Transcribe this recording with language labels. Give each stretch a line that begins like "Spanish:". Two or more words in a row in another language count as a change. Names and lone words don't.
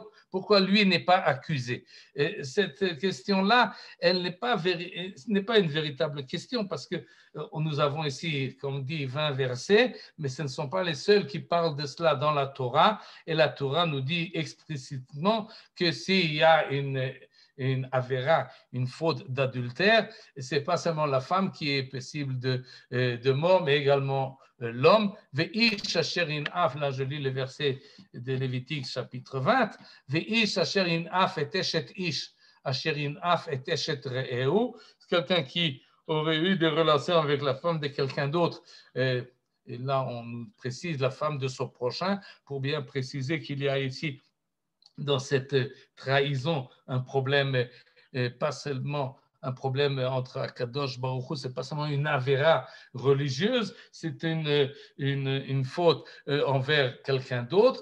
French: Pourquoi lui n'est pas accusé? Et cette question-là, elle n'est pas une véritable question parce que nous avons ici, comme on dit, 20 versets, mais ce ne sont pas les seuls qui parlent de cela dans la Torah. Et la Torah nous dit explicitement que s'il y a une avéra, une faute d'adultère, ce n'est pas seulement la femme qui est passible de mort, mais également l'homme.
Hebrew: ואיש אשר ינאף,
French: là je lis le verset de Lévitique chapitre 20,
Hebrew: ואיש אשר ינאף את אשת איש, אשר ינאף את אשת רעהו,
French: c'est quelqu'un qui aurait eu des relations avec la femme de quelqu'un d'autre. Et là, on précise la femme de son prochain pour bien préciser qu'il y a ici dans cette trahison un problème, pas seulement un problème entre
Hebrew: הקדוש ברוך הוא,
French: c'est pas seulement une avéra religieuse, c'est une faute envers quelqu'un d'autre.